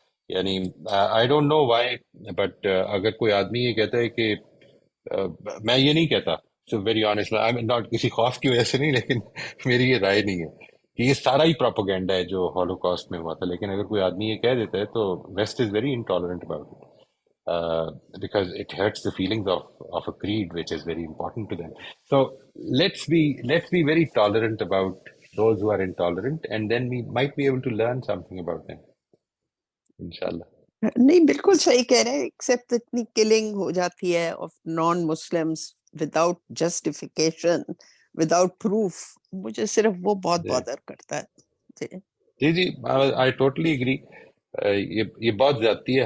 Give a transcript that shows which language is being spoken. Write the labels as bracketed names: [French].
[Urdu] یعنی [English] I don't know why but [Urdu] اگر کوئی آدمی یہ کہتا ہے کہ میں یہ نہیں کہتا [English] so very honest, [Urdu] ناٹ کسی خوف کی وجہ سے نہیں, لیکن میری یہ رائے نہیں ہے کہ یہ سارا ہی پروپیگنڈا ہے جو ہولوکاسٹ میں ہوا تھا. لیکن اگر کوئی آدمی یہ کہہ دیتا ہے تو [English] West is very intolerant about it because it hurts the feelings of a creed which is very important to them. So let's be very tolerant about those who are intolerant and then we might be able to learn something about them inshallah. [Urdu] نہیں بالکل صحیح کہہ رہے ہیں. Accept اتنی killing ہو جاتی ہے [English] of non Muslims without justification, without proof, [Urdu] مجھے صرف وہ بہت بادر کرتا ہے. جی [English] I totally agree. [Urdu] یہ بہت زیادتی ہے.